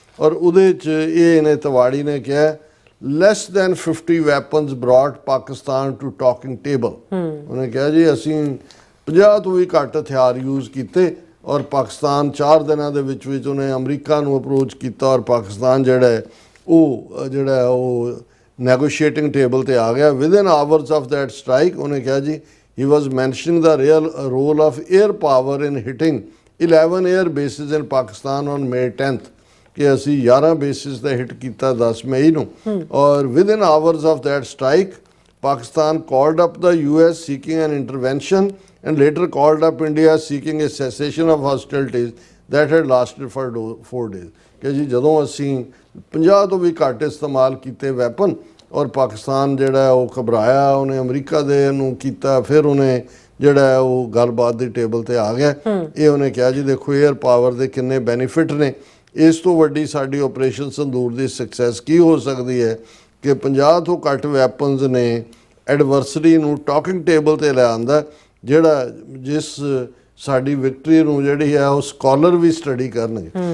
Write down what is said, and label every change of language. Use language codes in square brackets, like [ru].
[pa] ਔਰ ਉਹਦੇ 'ਚ ਇਹਨੇ ਤਿਵਾੜੀ ਨੇ ਕਿਹਾ [en] Less than 50 weapons brought Pakistan to talking table. [pa] ਉਹਨੇ ਕਿਹਾ ਜੀ ਅਸੀਂ 50 ਤੋਂ ਵੀ ਘੱਟ ਹਥਿਆਰ ਯੂਜ਼ ਕੀਤੇ, ਔਰ ਪਾਕਿਸਤਾਨ 4 ਦਿਨਾਂ ਦੇ ਵਿੱਚ ਉਹਨੇ ਅਮਰੀਕਾ ਨੂੰ ਅਪਰੋਚ ਕੀਤਾ, ਔਰ ਪਾਕਿਸਤਾਨ ਜਿਹੜਾ ਉਹ ਨੈਗੋਸ਼ੀਏਟਿੰਗ ਟੇਬਲ ਤੇ ਆ ਗਿਆ [en] Within hours of that strike. [pa] ਉਹਨੇ ਕਿਹਾ ਜੀ [en] he was mentioning the real role of air power in hitting 11 air bases in Pakistan on May 10th, [pa] ਕਿ ਅਸੀਂ 11 bases ਤੇ ਹਿੱਟ ਕੀਤਾ 10 ਮਈ ਨੂੰ, ਔਰ [en] within hours of that strike Pakistan called up the US seeking an intervention and later called up India seeking a cessation of hostilities that had lasted for 4 days। [pa] ਕਿ ਜੀ ਜਦੋਂ ਅਸੀਂ 50 ਤੋਂ ਵੀ ਘੱਟ ਇਸਤੇਮਾਲ ਕੀਤੇ ਵੈਪਨ, ਔਰ ਪਾਕਿਸਤਾਨ ਜਿਹੜਾ ਉਹ ਘਬਰਾਇਆ, ਉਹਨੇ ਅਮਰੀਕਾ ਦੇ ਨੂੰ ਕੀਤਾ, ਫਿਰ ਉਹਨੇ ਜਿਹੜਾ ਉਹ ਗੱਲਬਾਤ ਦੀ ਟੇਬਲ ਤੇ ਆ ਗਿਆ। ਇਹ ਉਹਨੇ ਕਿਹਾ ਜੀ ਦੇਖੋ 에ਅਰ ਪਾਵਰ ਦੇ ਕਿੰਨੇ ਬੈਨੀਫਿਟ ਨੇ, ਇਸ ਤੋਂ ਵੱਡੀ ਸਾਡੀ ਆਪਰੇਸ਼ਨ ਸੰਦੂਰ ਦੀ ਸਕਸੈਸ ਕੀ ਹੋ ਸਕਦੀ ਹੈ ਕਿ 50 ਤੋਂ ਘੱਟ ਵੈਪਨਸ ਨੇ ਐਡਵਰਸਰੀ ਨੂੰ ਟਾਕਿੰਗ ਟੇਬਲ ਤੇ ਲੈ ਆਂਦਾ, ਜਿਹੜਾ ਜਿਸ ਸਾਡੀ ਵਿਕਟਰੀ ਨੂੰ ਜਿਹੜੀ ਹੈ ਉਹ ਸਕਾਲਰ ਵੀ ਸਟੱਡੀ ਕਰਨਗੇ।